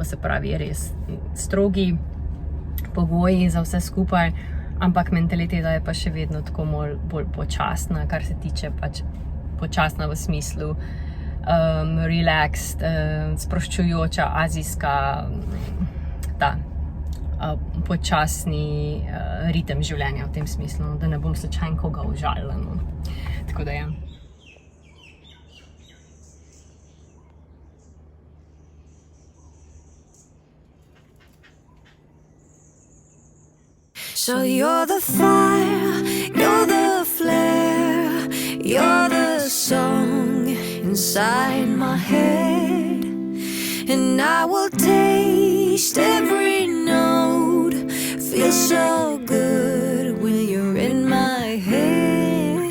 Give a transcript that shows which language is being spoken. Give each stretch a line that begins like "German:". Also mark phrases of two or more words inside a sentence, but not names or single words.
Slovenian: Se pravi, res strogi pogoji za vse skupaj, ampak mentaliteta je pa še vedno tako bolj počasna, kar se tiče pač počasna v smislu relaxed, sproščujoča, azijska, počasni ritem življenja v tem smislu, da ne bom slučajno koga užalila. Tako da ja.
English: So you're the fire, you're the flare, you're the song inside my head, and I will taste every note, feel so good when you're in my head.